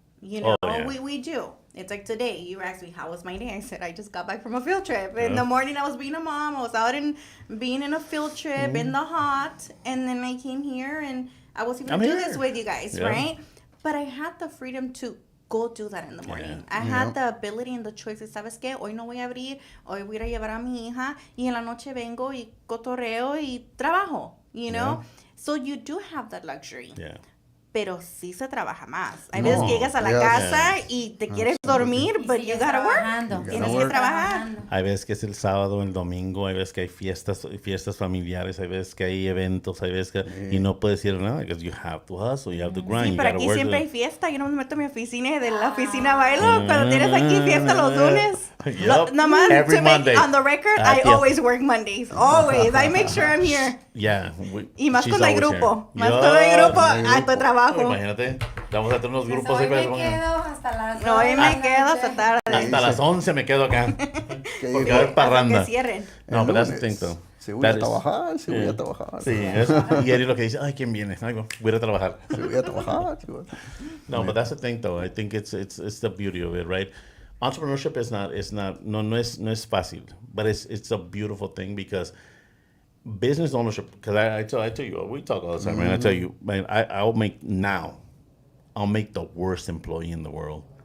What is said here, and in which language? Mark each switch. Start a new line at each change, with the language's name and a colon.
English: You know, we do. It's like today, you asked me, how was my day? I said, I just got back from a field trip. In the morning, I was being a mom. I was out being in a field trip in the hot. And then I came here and I was even doing this with you guys, right? But I had the freedom to go do that in the morning. I had the ability and the choice.
Spanish: ¿Sabes qué? Hoy no voy a abrir. Hoy voy a llevar a mi hija. Y en la noche vengo y cotorreo y trabajo.
English: You know?
Spanish: So you do have that luxury.
English: Yeah.
Spanish: pero sí se trabaja más. Hay veces que llegas a la casa y te quieres dormir,
English: but you gotta work.
Spanish: Tienes que trabajar. Hay veces que es el sábado, el domingo, hay veces que hay fiestas familiares, hay veces que hay eventos, hay veces que... Y no puedes ir nada,
English: because you have to hustle, you have to grind.
Spanish: Sí, pero aquí siempre hay fiesta. Yo no me meto a mi oficina y de la oficina bailo. Cuando tienes aquí fiesta los lunes. Nada más,
English: Every Monday. On the record, I always work Mondays. Always. I make sure I'm here. Yeah.
Spanish: Y más con el grupo. Más con el grupo, alto trabajo. Imagínate, vamos a tener unos grupos ahí. Hoy me quedo hasta las Hoy me quedo hasta tarde. Hasta las 11 me quedo acá. Porque va a haber parranda. Que cierren.
English: No, but that's the thing, though.
Spanish: Se voy a trabajar, se voy a trabajar. Sí, y Eri lo que dice, ay, ¿quién viene? Ay, voy a trabajar. Se voy a trabajar.
English: No, but that's the thing, though. I think it's the beauty of it, right? Entrepreneurship is not
Spanish: no es fácil,
English: but it's a beautiful thing because business ownership, because I tell you, we talk all the time, man. I tell you, man, I'll make the worst employee in the world.